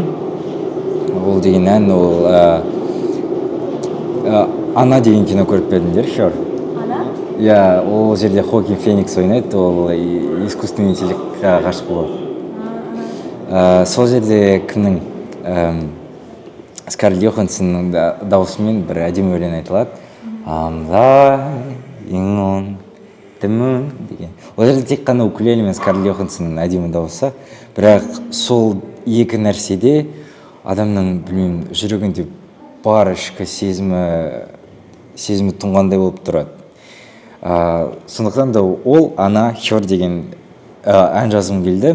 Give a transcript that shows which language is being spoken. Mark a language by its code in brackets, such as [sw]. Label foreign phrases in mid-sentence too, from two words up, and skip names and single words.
[kk] Ол деген ән, ол Ана деген кино көріп бердіңдер, шор. Ана? Ол жерде Хоакин Феникс ойнайды, ол [ru] искусственный интеллектқа [kk] ғашық болады. Сол жерде кімнің Скарлетт Йохансонның дауысымен бір әдемі өлең айтылады. [en] I'm lying on the moon деген. [kk] Ол жерде тек қана укулеле мен Скарлетт Йохансонның әдемі дауысы, бірақ сол екі нәрседе адамның, білмеймін, жүрегінде бар ішкі сезімі тұнғандай болып тұрады. Сондықтан да ол Ана Хер деген ән жазғым келді.